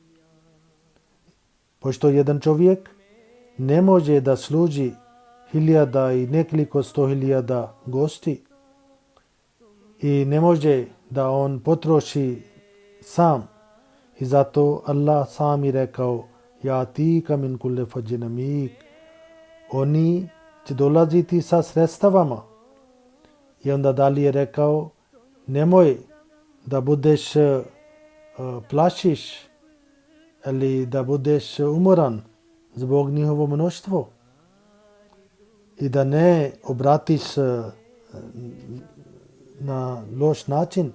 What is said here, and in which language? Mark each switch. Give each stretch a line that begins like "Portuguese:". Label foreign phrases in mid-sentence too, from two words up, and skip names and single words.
Bosnian: Pošto jedan čovjek ne može da služi 1000 i nekoliko 100.000 gosti i ne može da on potroši sam, i zato Allah sam i rekao:
Arabic: يأتيك من كل فج عميق,
Bosnian: oni će dolaziti sa sredstavama. I onda dalje je rekao: nemoj da budeš plašiš ili da budeš umoran zbog njihovo mnoštvo i da ne obratiš na loš način.